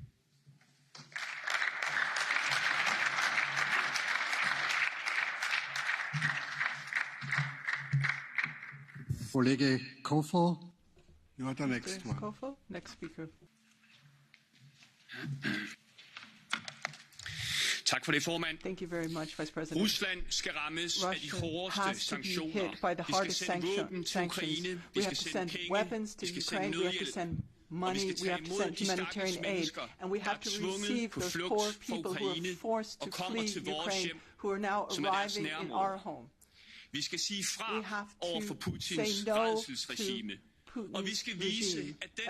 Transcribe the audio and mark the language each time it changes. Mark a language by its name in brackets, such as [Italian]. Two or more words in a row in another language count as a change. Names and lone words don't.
[English] Kollege Kofod, you are the next one. Kofod, next speaker. [Danish] Tak for det, formand. [English] Thank you very much, Vice President. [Danish] Rusland skal rammes af de hårdeste sanktioner. Vi skal sende våben til Ukraine. Vi skal sende penge. Vi skal sende nødhjælp. [English] Money, we have to send humanitarian aid, and we have to receive those poor people who are forced to flee Ukraine, who are now arriving in our home. [Danish] Vi skal sige fra [English] We have [Danish] over for [English] to [Danish] Putins [English] say no [Danish] rædselsregime. [English] to [Danish] Og vi skal vise, [English] regime. [Danish] at den